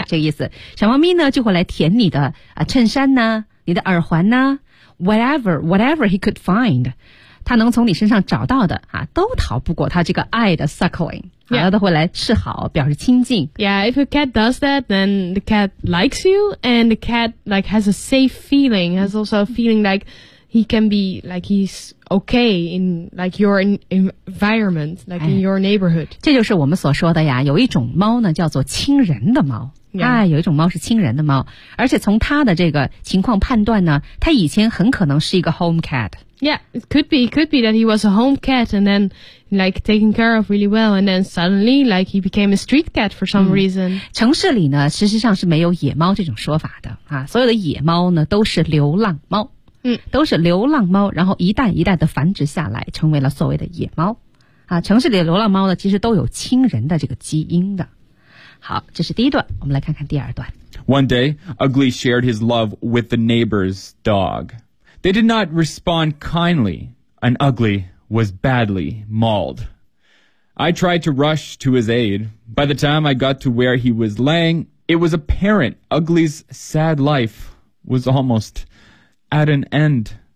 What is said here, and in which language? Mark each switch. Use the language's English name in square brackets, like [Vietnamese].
[Chinese] 啊、这个意思，小猫咪呢就会来舔你的、啊、衬衫呢，你的耳环呢 ， [English] whatever he could find， [Chinese] 他能从你身上找到的啊，都逃不过他这个爱的 suckling， 然后他会来示好，表示亲近。 [English] Yeah, if a cat does that, then the cat likes you, and the cat like has a safe feeling, has also a feeling like he can be like he's okay in like your environment, like in your neighborhood.、 [Chinese] 哎、这就是我们所说的呀，有一种猫呢叫做亲人的猫。 [English] Yeah. [Chinese] 哎，有一种猫是亲人的猫，而且从它的这个情况判断呢，它以前很可能是一个 home cat. [English] Yeah, it could be that he was a home cat and then like taken care of really well, and then suddenly like he became a street cat for some reason.、嗯、 [Chinese] 城市里呢，实际上是没有野猫这种说法的啊，所有的野猫呢都是流浪猫，嗯，都是流浪猫，然后一代一代的繁殖下来，成为了所谓的野猫，啊，城市里的流浪猫呢，其实都有亲人的这个基因的。好，这是第一段，我们来看看第二段。 [English] One day, Ugly shared his love with the neighbor's dog. They did not respond kindly, and Ugly was badly mauled. I tried to rush to his aid. By the time I got to where he was laying, it was apparent Ugly's sad life was almost at an end.